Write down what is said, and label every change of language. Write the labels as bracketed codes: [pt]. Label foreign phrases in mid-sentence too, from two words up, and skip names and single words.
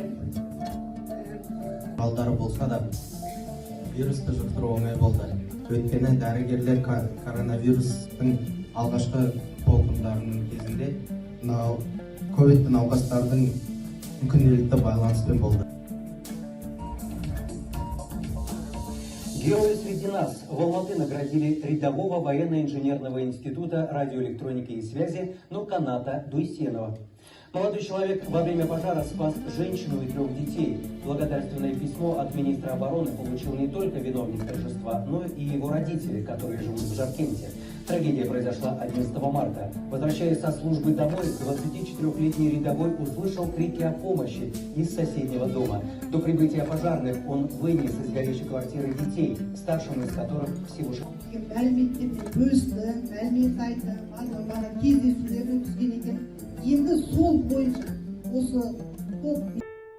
[kk] Балдары болса да вирусты жұқтыру оңай болды. Өйткені дәрігерлер коронавирустың алғашқы толқындарының кезінде ковидті науқастардың күнделікті байланыспен болды. [ru] Герои среди нас. В Алматы наградили рядового военно-инженерного института радиоэлектроники и связи Нурканата Дуйсенова. Молодой человек во время пожара спас женщину и 3 детей. Благодарственное письмо от министра обороны получил не только виновник торжества, но и его родители, которые живут в Жаркенте. Трагедия произошла 11 марта. Возвращаясь со службы домой, 24-летний рядовой услышал крики о помощи из соседнего дома. До прибытия пожарных он вынес из горящей квартиры детей, старшим из которых всего 6. [kk] Енді сол бойынша осы топ